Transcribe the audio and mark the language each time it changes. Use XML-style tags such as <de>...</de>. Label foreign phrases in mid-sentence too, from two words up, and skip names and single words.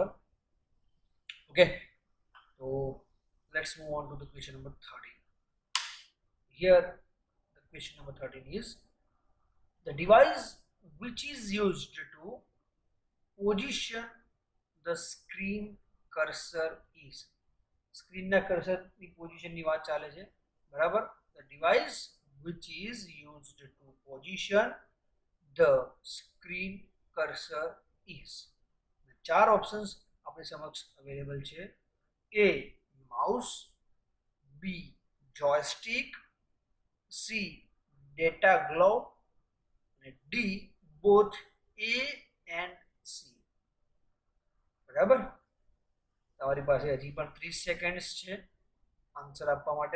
<en>ઓકે, તો let's move on to the question number 13. Here the question number 13 is the device which is used to position the screen cursor is.</en> <gu>સ્ક્રીનના કર્સરની પોઝિશનની વાત ચાલે છે. બરાબર,</gu> <en>the device which is used to position the screen cursor is.</en> <gu>ચાર ઓપ્શન્સ આપણી સમક્ષ અવેલેબલ છે.</gu> <en>A mouse, B joystick, C data glove અને D both A and C.</en> <gu>બરાબર, તમારી પાસે હજી પણ 30 સેકન્ડ્સ છે આન્સર આપવા માટે.</gu>